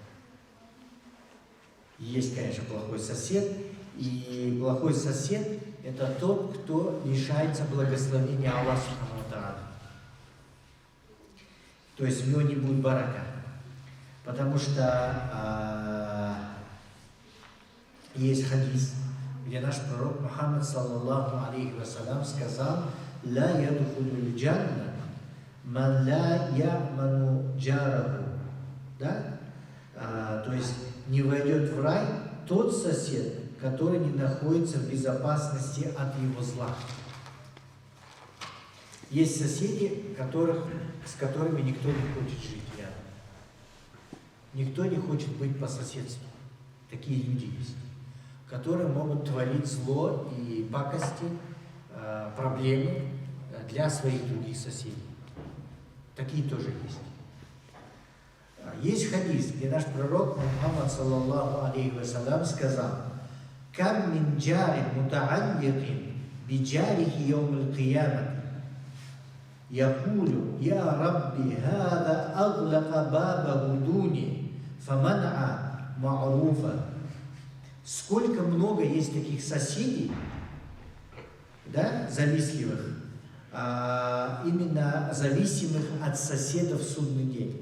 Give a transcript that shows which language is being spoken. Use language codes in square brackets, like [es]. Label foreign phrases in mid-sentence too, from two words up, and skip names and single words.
[ru] Есть, конечно, плохой сосед, и плохой сосед – это тот, кто лишается благословения Аллаха [ar] سبحانه وتعالى. [ru] То есть у него не будет барака. Потому что есть хадис, где наш пророк Мухаммад, [ar] صلى الله عليه وسلم, [ru] сказал: [ar] «لا يدخل الجنة من لا يأمن جاره». [ru] Да? То есть не войдет в рай тот сосед, который не находится в безопасности от его зла. Есть соседи, с которыми никто не хочет жить рядом. Никто не хочет быть по соседству. Такие люди есть, которые могут творить зло и пакости, проблемы для своих других соседей. Такие тоже есть. Есть хадис, где наш пророк Мухаммад, [ar] صلى الله عليه وسلم, сказал: «كم من جار متعلق بجاره يوم القيامة يقول, يا رب هذا أغلق بابه دوني فمنع معروفه». [ru] Сколько много есть таких соседей, да, завистливых, именно зависимых от соседа в судный день.